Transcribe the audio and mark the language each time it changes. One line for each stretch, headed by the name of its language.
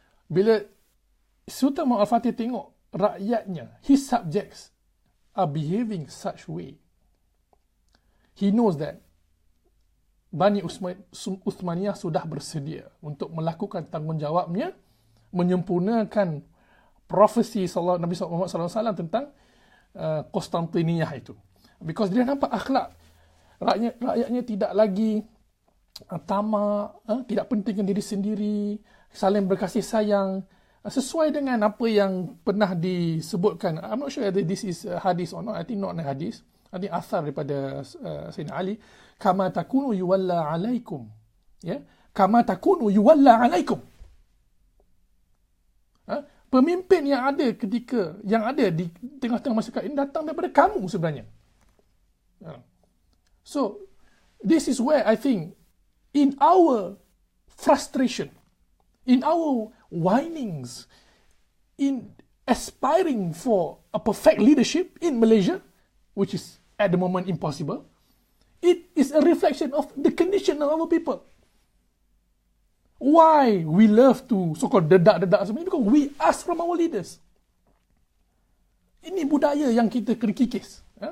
Malay: Bila Sultan Al-Fatih tengok rakyatnya,
English: his subjects are behaving such way, he knows that
Malay: Bani Uthmaniyah sudah bersedia untuk melakukan tanggungjawabnya, menyempurnakan profesi Nabi Muhammad SAW tentang Konstantiniyah itu.
English: Because
Malay: dia nampak akhlak rakyatnya tidak lagi tamak, tidak pentingkan diri sendiri, saling berkasih sayang, sesuai dengan apa yang pernah disebutkan.
English: I'm not sure whether this is hadis or not. I think not a hadis. I think athar
Malay: daripada
English: Sayyidina Ali.
Arabic: Kama takunu yuwalla alaikum. Kama takunu yuwalla alaikum.
Malay: Pemimpin yang ada di tengah-tengah masyarakat ini datang daripada kamu sebenarnya.
English: So, this is where I think in our frustration, in our whinings, in aspiring for a perfect leadership in Malaysia, which is at the moment impossible, it is a reflection of the condition of our people. Why we love to so-called
Malay: dedak-dedak sebenarnya?
English: Because we ask from our leaders.
Malay: Ini budaya yang kita kena kikis.